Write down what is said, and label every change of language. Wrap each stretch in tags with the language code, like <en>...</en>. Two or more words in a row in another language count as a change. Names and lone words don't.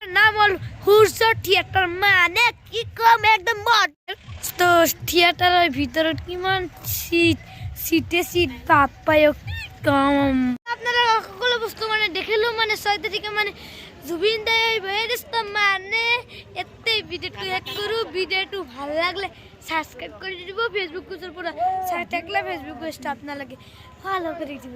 <as>নাম হ'ল সূৰ্য থিয়েটাৰ মানে কি কম একদম তো থিয়েটাৰৰ ভিতৰত কিমান চিট বাপায় কম। আপোনালোক সকলো বস্তু মানে দেখিলো মানে 6 তাৰিখে মানে জুবিন দাই হেয়ার ষ্টে মানে এতে ভিডিওটো শেষ কৰো। ভিডিওটো ভাল লাগলে সাবস্ক্রাইব করে দিব। ফেসবুক পেজৰ পৰা চাই থাকলে ফেসবুক পেজটা আপোনালোকে ফলো কৰি দিব।</as>